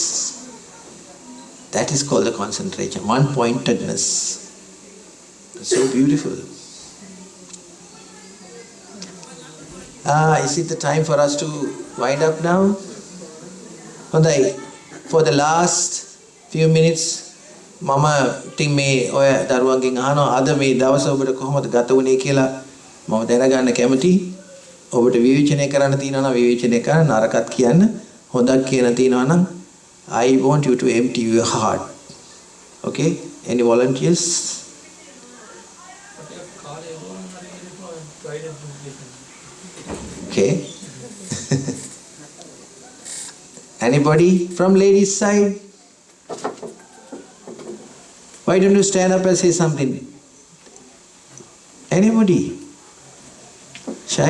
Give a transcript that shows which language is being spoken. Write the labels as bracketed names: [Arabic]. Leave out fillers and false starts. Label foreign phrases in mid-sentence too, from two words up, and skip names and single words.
[English] That is called the concentration, one-pointedness. It's so beautiful. Is it the time for us to wind up now? For the last few minutes, [Sinhala] මම ඉතින් මේ ඔය දරුවන්ගෙන් අහනවා අද මේ දවස ඔබට කොහොමද ගත වුනේ කියලා මම දැනගන්න කැමතියි. ඔබට විවේචනය කරන්න තියෙනවා නම් විවේචනය කරන්න, නරකත් කියන්න, හොඳක් කියන තියෙනවා නම් [English] I want you to empty your heart. Okay? Any volunteers? Okay. Anybody from ladies' side? Why don't you stand up and say something? Anybody? Shy?